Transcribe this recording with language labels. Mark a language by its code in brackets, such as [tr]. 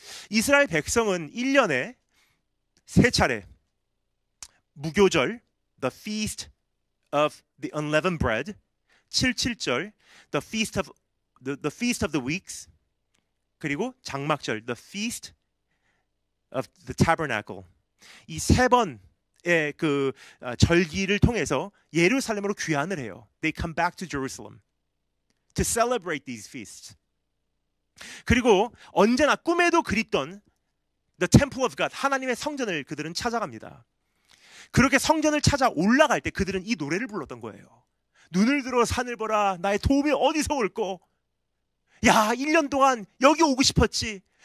[ko] 이스라엘 백성은 1년에 3차례 무교절, The Feast of the Unleavened Bread, 7.7절, The Feast of the Weeks, 그리고 장막절, The Feast of the Tabernacle, 이 세 번의 그 절기를 통해서 예루살렘으로 귀환을 해요. [en] They come back to Jerusalem to celebrate these feasts. [ko] 그리고 언제나 꿈에도 그립던 The Temple of God, 하나님의 성전을 그들은 찾아갑니다. 그렇게 성전을 찾아 올라갈 때 그들은 이 노래를 불렀던 거예요. 눈을 들어 산을 보라, 나의 도움이 어디서 올꼬. 야, 1년 동안 여기 오고 싶었지.